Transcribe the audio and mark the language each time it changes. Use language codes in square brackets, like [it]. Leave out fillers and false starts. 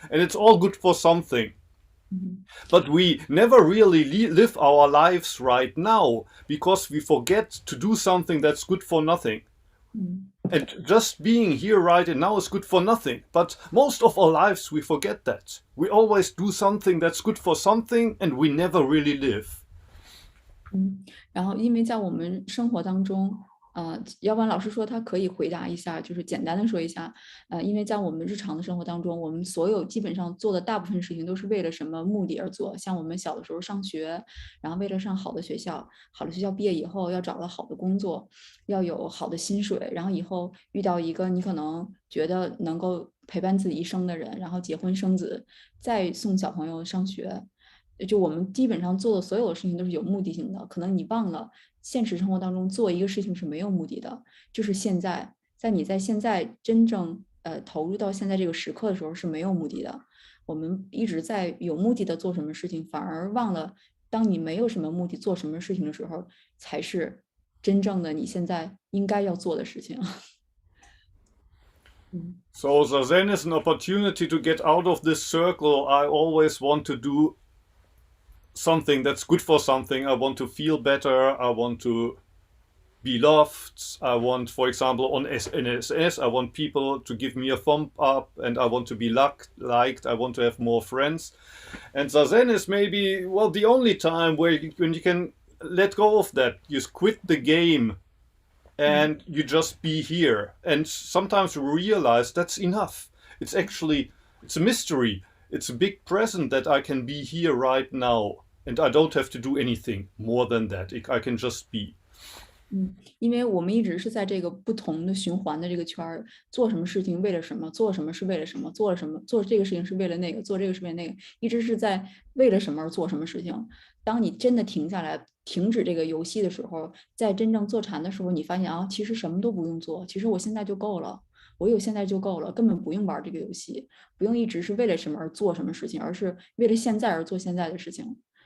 [en] And it's all good for something. But we never really live our lives right now because we forget to do something that's good for nothing. And just being here right now is good for nothing. But most of our lives we forget that. We always do something that's good for something and we never really live. [zh] 然后因为在我们生活当中，要不然老师说他可以回答一下，就是简单的说一下，因为在我们日常的生活当中，我们所有基本上做的大部分事情都是为了什么目的而做。像我们小的时候上学，然后为了上好的学校，好的学校毕业以后要找到好的工作，要有好的薪水，然后以后遇到一个你可能觉得能够陪伴自己一生的人，然后结婚生子，再送小朋友上学。就我们基本上做的所有的事情都是有目的性的，可能你忘了现实生活当中做一个事情是没有目的的，就是现在，你在现在真正投入到现在这个时刻的时候是没有目的的。我们一直在有目的的做什么事情，反而忘了当你没有什么目的做什么事情的时候，才是真正的你现在应该要做的事情。 [en] So Zazen is an opportunity to get out of this circle. I always want to do something that's good for something. I want to feel better. I want to be loved. I want, for example, on NSS, I want people to give me a thumb up and I want to be liked. I want to have more friends. And Zazen is maybe, well, the only time when you can let go of that. You quit the game and you just be here. And sometimes you realize that's enough. It's a mystery. It's a big present that I can be here right now. And I don't have to do anything more than that. I can just be. [zh] 因为我们一直是在这个不同的循环的这个圈儿，做什么事情为了什么，做什么是为了什么，做了什么做这个事情是为了那个，做这个是为了那个，一直是在为了什么而做什么事情。当你真的停下来，停止这个游戏的时候，在真正坐禅的时候，你发现啊，其实什么都不用做，其实我现在就够了，我有现在就够了，根本不用玩这个游戏，不用一直是为了什么而做什么事情，而是为了现在而做现在的事情。